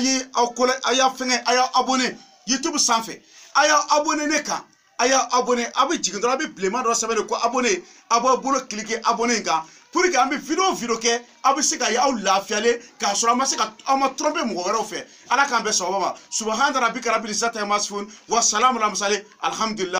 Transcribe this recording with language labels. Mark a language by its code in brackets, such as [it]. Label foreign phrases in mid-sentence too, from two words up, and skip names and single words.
[bm] fɛngɛ a y'a abonné YouTube sanfɛ a y'a abonné ne kan a y'a abonné a bɛ jigin dɔrɔn a bɛ bilenman dɔ sɛbɛn de ko abonné a b'a bolo cliquer abonné in kan [fr] pour que [bm] an bɛ video kɛ a bɛ se ka ye aw lafiyalen k'a sɔrɔ an ma se ka aw ma tromper mɔgɔ wɛrɛw fɛ Ala k'an bɛ sɔn o ma [ar] سبحان ربك رب العزة عما يصفون وسلام على المرسلين الحمد لله.